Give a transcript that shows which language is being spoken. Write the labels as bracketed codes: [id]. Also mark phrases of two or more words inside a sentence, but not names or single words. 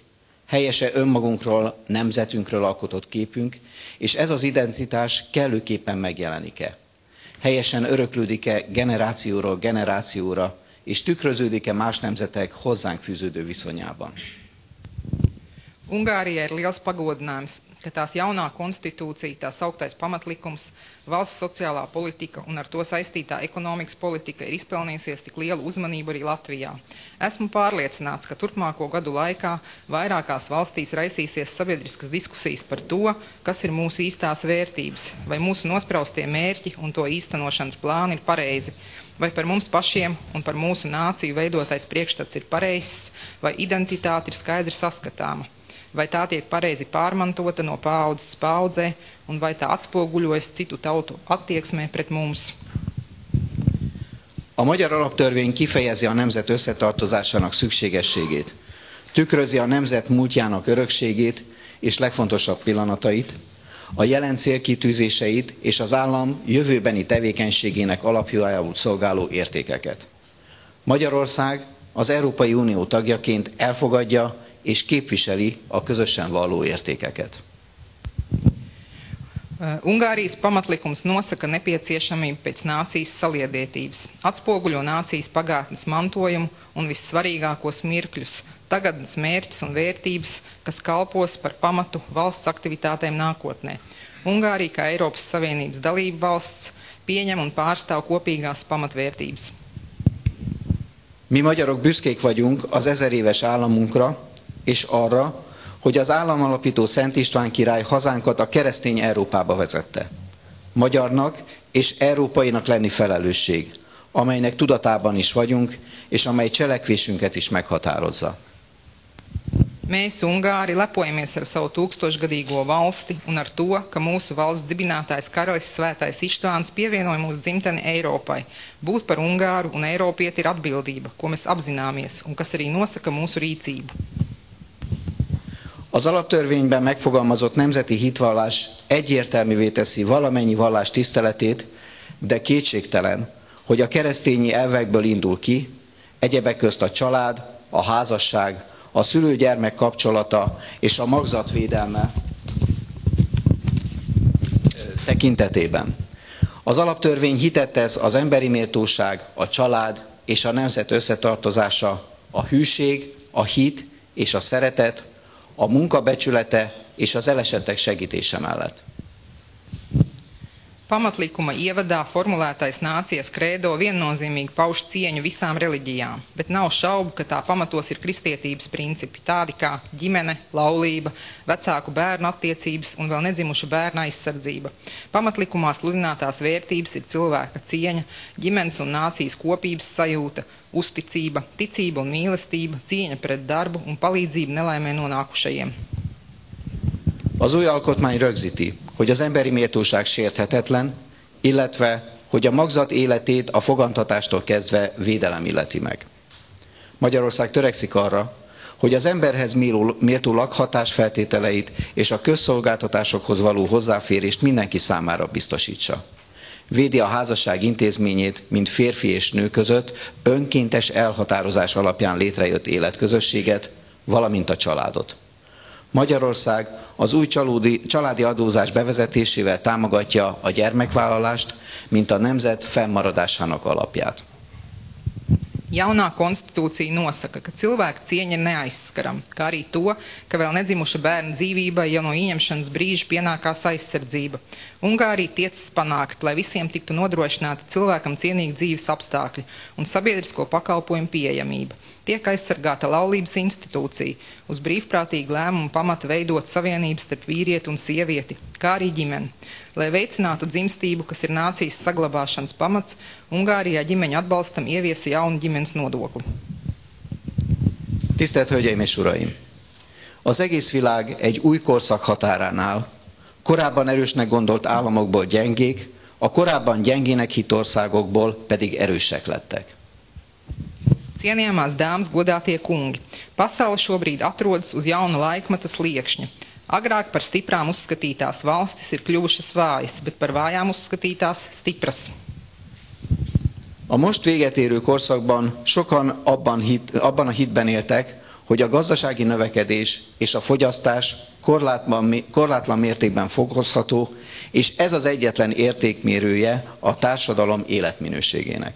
[hu] Helyese önmagunkról, nemzetünkről alkotott képünk, és ez az identitás kellőképpen megjelenik-e. Helyesen öröklődik-e generációról generációra, és tükröződik-e más nemzetek hozzánk fűződő viszonyában. [lv] Ungārijai ir liels pagodinājums, ka tās jaunā konstitūcija, tās augtais pamatlikums, valsts sociālā politika un ar to saistītā ekonomikas politika ir izpelnījusies tik lielu uzmanību arī Latvijā. Esmu pārliecināts, ka turpmāko gadu laikā vairākās valstīs raisīsies sabiedriskas diskusijas par to, kas ir mūsu īstās vērtības, vai mūsu nospraustie mērķi un to īstenošanas plāni ir pareizi, vai par mums pašiem un par mūsu nāciju veidotais priekšstats ir pareizs, vai identitāte ir skaidri saskatāma. Vai tā tiek pareizi pārmantota no paaudzes paaudzē, un vai tā atspoguļojas citu tautu attieksmē pret mums. [hu] A magyar alaptörvény kifejezi a nemzet összetartozásának szükségességét, tükrözi a nemzet múltjának örökségét és legfontosabb pillanatait, a jelen célkitűzéseit és az állam jövőbeni tevékenységének alapjául szolgáló értékeket. Magyarország az Európai Unió tagjaként elfogadja és képviseli a közösen valló értékeket. [lv] Ungārijas pamatlikums nosaka nepieciešamību pēc nācijas saliedētības, atspoguļo nācijas pagātnes mantojumu un vissvarīgākos mirkļus, tagadnes mērķus un vērtības, kas kalpos par pamatu valsts aktivitātēm nākotnē. Ungārija, kā Eiropas Savienības dalība valsts, pieņem un pārstāv kopīgās pamatvērtības. [hu] Mi magyarok büszkék vagyunk az 1000 éves államunkra, és arra, hogy az államalapító Szent István király hazánkat a keresztény Európába vezette. Magyarnak és európainak lenni felelősség, amelynek tudatában is vagyunk, és amely cselekvésünket is meghatározza. [lv] Mēs, Ungāri, lepojamies ar savu tūkstošgadīgo valsti un ar to, ka mūsu valsts dibinātājs karalis Svētais Ištvāns pievienoja mūsu dzimteni Eiropai. Būt par Ungāru un Eiropieti ir atbildība, ko mēs apzināmies un kas arī nosaka mūsu rīcību. [hu] Az alaptörvényben megfogalmazott nemzeti hitvallás egyértelművé teszi valamennyi vallás tiszteletét, de kétségtelen, hogy a keresztényi elvekből indul ki, egyebek közt a család, a házasság, a szülő-gyermek kapcsolata és a magzatvédelme tekintetében. Az alaptörvény hitet tesz az emberi méltóság, a család és a nemzet összetartozása, a hűség, a hit és a szeretet, a munka becsülete és az elesettek segítése mellett. [lv] Pamatlikuma ievadā formulētais nācijas kredo viennozīmīgi pauž cieņu visām reliģijām, bet nav šaubu, ka tā pamatos ir kristietības principi, tādi kā ģimene, laulība, vecāku bērnu attiecības un vēl nedzimuša bērna aizsardzība. Pamatlikumā sludinātās vērtības ir cilvēka cieņa, ģimenes un nācijas kopības sajūta, uzticība, ticība un mīlestība, cieņa pret darbu un palīdzība nelaimē nonākušajiem. [hu] Az új alkotmány rögzíti, hogy az emberi méltóság sérthetetlen, illetve, hogy a magzat életét a fogantatástól kezdve védelem illeti meg. Magyarország törekszik arra, hogy az emberhez méltó lakhatás feltételeit és a közszolgáltatásokhoz való hozzáférést mindenki számára biztosítsa. Védi a házasság intézményét, mint férfi és nő között önkéntes elhatározás alapján létrejött életközösséget, valamint a családot. Magyarország az új családi adózás bevezetésével támogatja a gyermekvállalást, mint a nemzet fennmaradásának alapját. [lv] Jaunā konstitūcija nosaka, ka cilvēka cieņa ir neaizskarama, kā arī to, ka vēl nedzimuša bērna dzīvībai jau no ieņemšanas brīža pienākās aizsardzība. Ungārija tiecas panākt, lai visiem tiktu nodrošināta cilvēkam cienīga dzīves apstākļi un sabiedrisko pakalpojumu pieejamība. Tiek aizsargāta laulības institūcija, uz brīvprātīgu lēmumu pamata veidot savienības starp vīrieti un sievieti, kā arī ģimeni. Lai veicinātu dzimstību, kas ir nācijas saglabāšanas pamats, Ungārijā ģimeņu atbalstam ieviesa jaunu ģimenes nodokli. [hu] Tisztelt Hölgyeim és Uraim! Az egész világ egy új korszak határán áll, korábban erősnek gondolt államokból gyengék, a korábban gyengének hitt országokból pedig erősek lettek. [lv] Cienījamās dāmas, godātie kungi, pasaule šobrīd atrodas uz jauna laikmeta sliekšņa. Agrāk par stiprām uzskatītās valstis ir kļuvušas vājas, bet par vājām uzskatītās stipras. [hu] A most véget érő korszakban sokan abban a hitben éltek, hogy a gazdasági növekedés és a fogyasztás korlátlan mértékben fokozható, és ez az egyetlen értékmérője a társadalom életminőségének.